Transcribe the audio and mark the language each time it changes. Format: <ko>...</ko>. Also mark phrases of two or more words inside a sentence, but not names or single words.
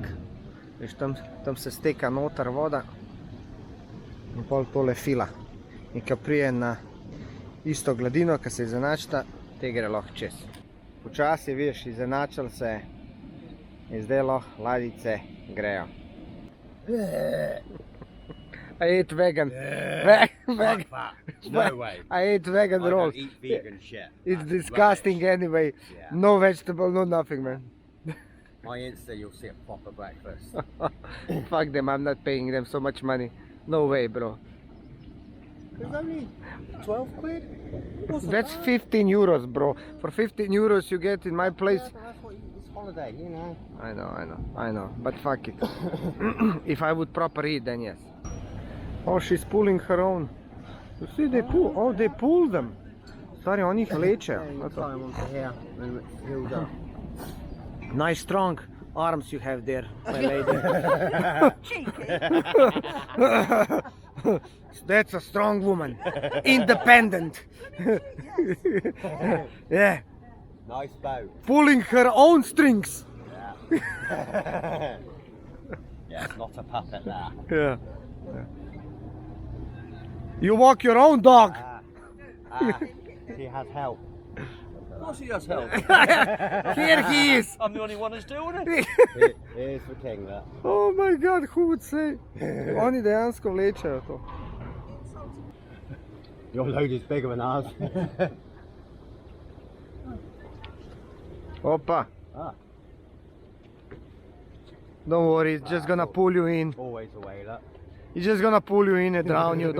<sl>Veš, tam se steka noter voda in pol tole fila. In ko prije na isto gladino, ko se izenačita, te gre lahko čez. Počasi, vidiš, izenačili se in zdaj lahko ladjice grejo.</sl> <en>I ate vegan. Vegan. No way. I ate vegan I rolls. don't eat vegan shit. It's disgusting anyway. Yeah. No vegetable, no nothing, man. My Insta, you'll see a proper breakfast. Fuck them, I'm not paying them so much money. No way, bro. It's only 12 quid. That's 15 euros, bro. For 15 euros you get in my place. That's what it's holiday, you know. I know. But fuck it. If I would proper eat, then yes. Oh, she's pulling her own. You see, they pull. Oh, they pull them.</en> <sl>Stari, oni ih lečejo.</sl> <en>Climb onto here and it's filled up. Nice strong arms you have there, my lady. That's a strong woman. Independent. Yeah. Nice boat. Pulling her own strings. Yeah. Yeah, it's not a puppet there. Yeah. You walk your own dog. She has help. Of course she has help. Here he is. I'm the only one that's doing it. Here's the king there. Oh my god, who would say?</en> <sl>Oni dejansko vlečejo to.</sl> <en>Your load is bigger than ours. Opa. Ah, Don't worry, it's just gonna pull you in. always the way, look. He's just gonna pull you in and drown you.</en>